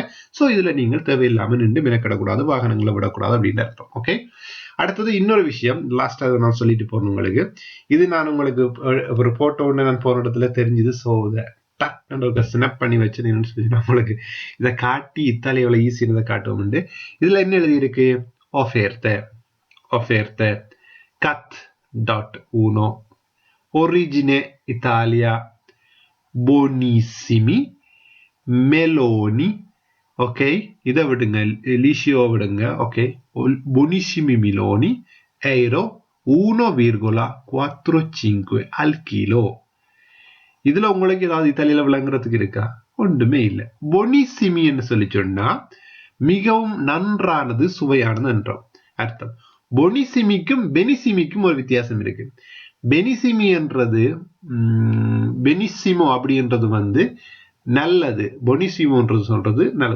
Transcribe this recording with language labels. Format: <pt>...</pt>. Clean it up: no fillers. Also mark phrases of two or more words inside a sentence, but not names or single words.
<ta>சோ இதுல நீங்கள் தேவையில்லாம நின்று மெனக்கிடக்கூடாது, வாகனங்களை விடக்கூடாது அப்படின்னு அர்த்தம். ஓகே, அடுத்தது இன்னொரு விஷயம், லாஸ்டா நான் சொல்லிட்டு போறேன் உங்களுக்கு. இது நான் உங்களுக்கு ஒரு போட்டோ ஒன்று நான் போன இடத்துல தெரிஞ்சுது. ஸோ இதை டக்குன்னு ஸ்னாப் பண்ணி வச்சு உங்களுக்கு இதை காட்டி இத்தாலி எவ்வளவு ஈஸி இருந்த காட்டுவோம். இதுல என்ன எழுதி இருக்கு?</ta> <it>offerte cat.1 origine Italia buonissimi meloni.</it> <ta>ஓகே, இதை விடுங்க, லிஷியோ விடுங்க. ஓகே,</ta> <it>buonissimi meloni euro 1,45 al chilo.</it> <ta>இதுல உங்களுக்கு ஏதாவது இத்தாலியில விளங்குறதுக்கு இருக்கா? ஒன்றுமே இல்லை. பொனிசிமி என்று சொல்லி சொன்னா மிகவும் நன்றானது, சுவையானது என்றோம் அர்த்தம். பொனிசிமிக்கும் பெனிசிமிக்கும் ஒரு வித்தியாசம் இருக்கு. பெனிசிமி என்றது பெனிசிமோ அப்படின்றது வந்து நல்லது, பொனிசிமோன்றது சொல்றது நல்லது.</ta>